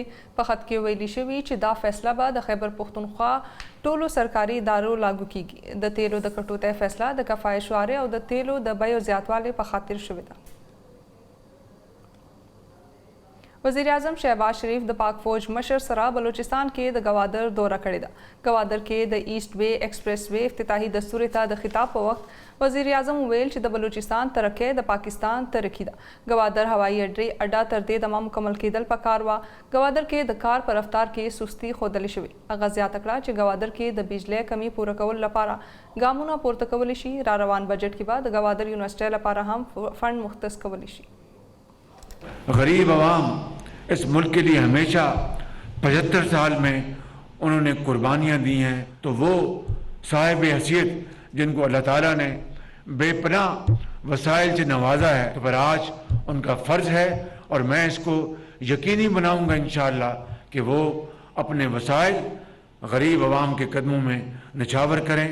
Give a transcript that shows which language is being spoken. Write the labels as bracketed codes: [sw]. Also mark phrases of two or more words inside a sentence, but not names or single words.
[ps] په خط کې ویلي شوي چې دا فیصله به د خیبر پښتونخوا ټولو سرکاري ادارو لاګو کیږي. د تیلو د کټوتۍ فیصله د کفایت شعارې او د تیلو د بیو زیاتوالي په خاطر شوې ده. وزیر اعظم شهباز شریف د پاک فوج مشر سره بلوچستان کې د گوادر دوره کړې ده. گوادر کې د ایسٹ وے ایکسپریس وے افتتاحي دستور ته د خطاب په وخت وزیر اعظم ویل چې د بلوچستان ترقی د پاکستان ترقی ده. گوادر هوایي اډه تر دې دمه مکمل کېدل پکار وه. گوادر کې د کار په رفتار کې سستی ښودل شوې. هغه زیاته کړه چې گوادر کې د بجلی کمی پوره کولو لپاره ګامونه پورته کولی شي. را روان بجټ کې به د گوادر یونیورسټۍ لپاره هم فنډ مختص کولی شي. [ur] غریب عوام اس ملک کے لیے ہمیشہ 75 سال میں انہوں نے قربانیاں دی ہیں. تو وہ صاحب حیثیت جن کو اللہ تعالیٰ نے بے پناہ وسائل سے نوازا ہے تو پر آج ان کا فرض ہے اور میں اس کو یقینی بناؤں گا [ar] إن شاء الله [ur] کہ وہ اپنے وسائل غریب عوام کے قدموں میں نچھاور کریں.